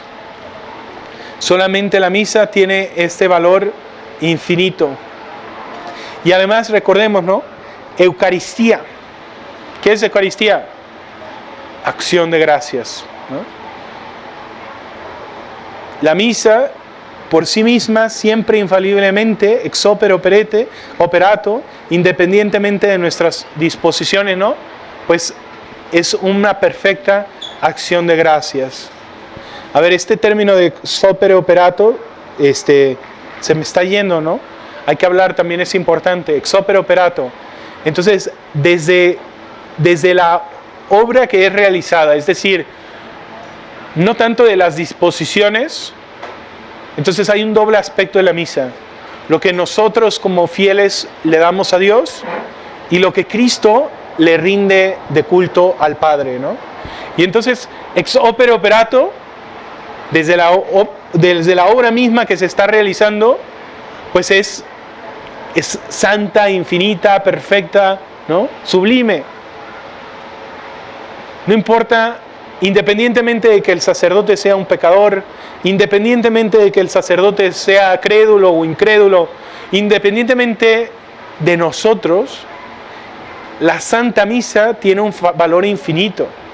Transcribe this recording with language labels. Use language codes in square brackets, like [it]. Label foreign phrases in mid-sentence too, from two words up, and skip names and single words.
[es] Solamente la misa tiene este valor infinito. Y además recordemos, ¿no?, Eucaristía. ¿Qué es Eucaristía? Acción de gracias, ¿no? La misa, por sí misma, siempre infaliblemente, [la] ex opere operato, [es] independientemente de nuestras disposiciones, ¿no?, pues es una perfecta acción de gracias. A ver, este término de [la] ex opere operato, [es] se me está yendo, ¿no? Hay que hablar, también es importante, [la] ex opere operato. [es] Entonces, desde la obra que es realizada, es decir, no tanto de las disposiciones. Entonces hay un doble aspecto de la misa: lo que nosotros como fieles le damos a Dios y lo que Cristo le rinde de culto al Padre, ¿no? Y entonces, [la] ex opere operato, [es] desde la obra misma que se está realizando, pues es santa, infinita, perfecta, ¿no?, sublime. No importa, independientemente de que el sacerdote sea un pecador, independientemente de que el sacerdote sea crédulo o incrédulo, independientemente de nosotros, la Santa Misa tiene un valor infinito.